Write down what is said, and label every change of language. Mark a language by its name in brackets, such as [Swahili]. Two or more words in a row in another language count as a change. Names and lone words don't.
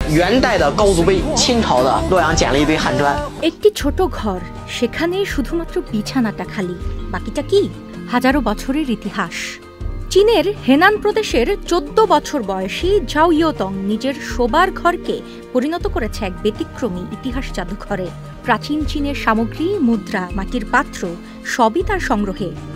[Chinese] 元代的高祖碑，清朝的洛阳捡了一堆汉砖。 [Bangla] একটি ছোট ঘর, সেখানে শুধুমাত্র বিছানাটা খালি, বাকিটা কি? হাজারো বছরের ইতিহাস। চীনের হেনান প্রদেশের 14 বছর বয়সী ঝাও ইয়োতং নিজের শোবার ঘরকে পরিণত করেছে এক ব্যতিক্রমী ইতিহাস জাদুঘরে। প্রাচীন চীনের সামগ্রী, মুদ্রা, মাটির পাত্র সবই তার সংগ্রহে।